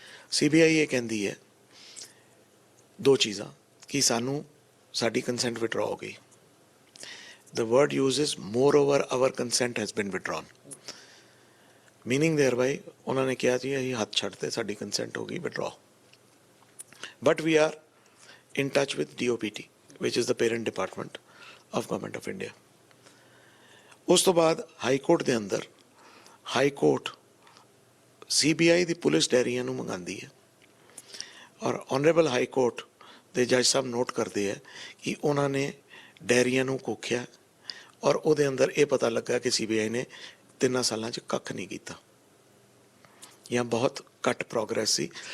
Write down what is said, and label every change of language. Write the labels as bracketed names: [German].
[Punjabi] CBI ਇਹ ਕਹਿੰਦੀ ਹੈ 2 ਚੀਜ਼ਾਂ, ਕਿ ਸਾਨੂੰ ਸਾਡੀ ਕੰਸੈਂਟ ਵਿਡਰਾਅ ਹੋ ਗਈ। [English] The word uses moreover our consent has been withdrawn, meaning thereby [Punjabi] ਉਹਨਾਂ ਨੇ ਕਿਹਾ ਜੀ ਅਸੀਂ ਹੱਥ ਛੱਡਤੇ, ਸਾਡੀ ਕੰਸੈਂਟ ਹੋ ਗਈ withdraw. [English] But we are in touch with DOPT, which is the parent department of Government of India. [Punjabi] ਉਸ ਤੋਂ ਬਾਅਦ ਹਾਈ ਕੋਰਟ ਦੇ ਅੰਦਰ ਹਾਈ ਕੋਰਟ CBI ਦੀ ਪੁਲਿਸ ਡਾਇਰੀਆਂ ਨੂੰ ਮੰਗਾਉਂਦੀ ਹੈ ਔਰ ਆਨਰੇਬਲ ਹਾਈ ਕੋਰਟ ਦੇ ਜੱਜ ਸਾਹਿਬ ਨੋਟ ਕਰਦੇ ਹੈ ਕਿ ਉਹਨਾਂ ਨੇ ਡਾਇਰੀਆਂ ਨੂੰ ਕੋਖਿਆ ਔਰ ਉਹਦੇ ਅੰਦਰ ਇਹ ਪਤਾ ਲੱਗਾ ਕਿ ਸੀਬੀਆਈ ਨੇ 3 ਸਾਲਾਂ 'ਚ ਕੱਖ ਨਹੀਂ ਕੀਤਾ ਜਾਂ ਬਹੁਤ ਘੱਟ ਪ੍ਰੋਗਰੈਸ ਸੀ।